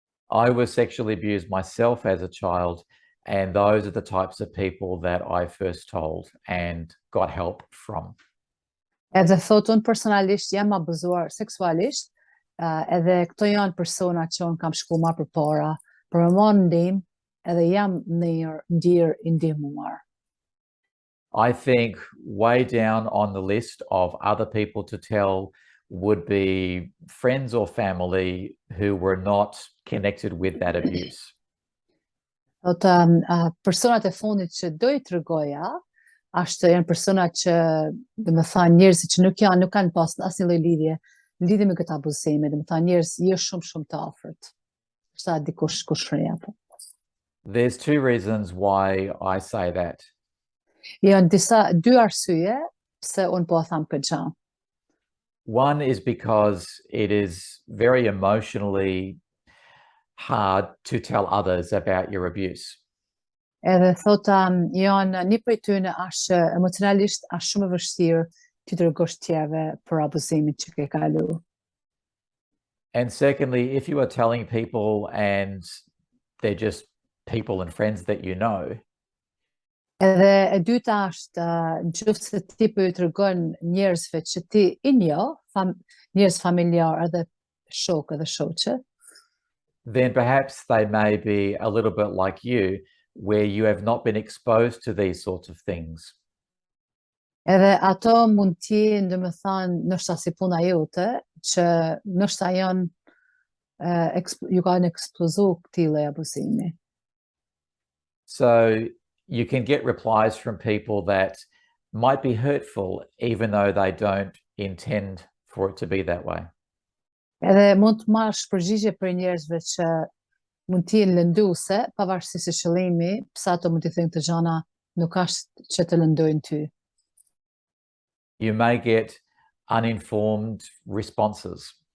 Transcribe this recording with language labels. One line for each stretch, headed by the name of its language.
English: I was sexually abused myself as a child, and those are the types of people that I first told and got help from.
Albanian: Edhe thot, unë personalisht jam abuzuar seksualisht, edhe këto janë persona që unë kam shku ma përpara për me marrë ndihmë, edhe jam ndjerë I ndihmuar.
English: I think way down on the list of other people to tell would be friends or family who were not connected with that abuse.
Albanian: Thot, personat e fundit që do I tregoja, janë persona që, do me thënë, njerëz që nuk kanë pas asnjë lloj lidhje me këtë abuzim, do me thënë njerëz jo shumë të afërt. Sa dikush kushria apo.
English: There's two reasons why I say that.
Albanian: Janë dy arsye pse unë po tham këtë gjë.
English: One is because it is very emotionally hard to tell others about your abuse.
Albanian: Edhe thota janë një prej tyre është që emocionalisht është shumë e vështirë të dërgosh tjerëve për abuzimin që ke kalu.
English: And secondly, if you are telling people and they're just people and friends that you know,
Albanian: Edhe e dyta është nëse se ti po i tregon njerëzve që ti i njoh, njerëz familjar edhe shok edhe shoqe,
English: then perhaps they may be a little bit like you, where you have not been exposed to these sorts of things.
Albanian: edhe ato mund t'jenë, domethënë, ndoshta si puna jote, që ndoshta janë ju kanë eksplozu këtij lloj abuzimi.
English: So you can get replies from people that might be hurtful, even though they don't intend for it to be that way.
Albanian: Edhe mund të marrësh përgjigje për njerëzve që mund të jenë lënduese, pavarësisht se qëllimi, pse ato mund të thënë të gjëra nuk është që të lëndojnë ty.
English: You may get uninformed responses.